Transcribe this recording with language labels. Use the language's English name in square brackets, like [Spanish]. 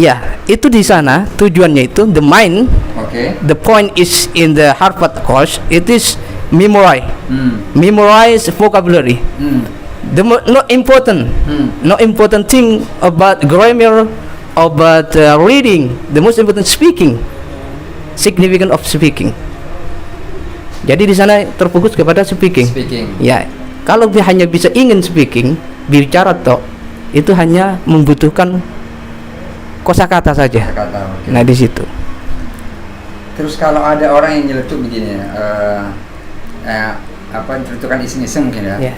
[Indonesian] Ya, itu di sana tujuannya itu [English] the mind. [Indonesian] Oke. [English] The point is in the Harvard course, it is memorize. Memorize vocabulary. The not important thing about grammar, about reading. The most important speaking, significant of speaking. [Indonesian] Jadi di sana terfokus kepada speaking. Ya, kalau dia hanya bisa ingin speaking, bicara toh, itu hanya membutuhkan kosakata saja. Kata-kata. Nah di situ. Terus kalau ada orang yang nyeletuk begini, nyeletukan iseng-iseng mungkin ya.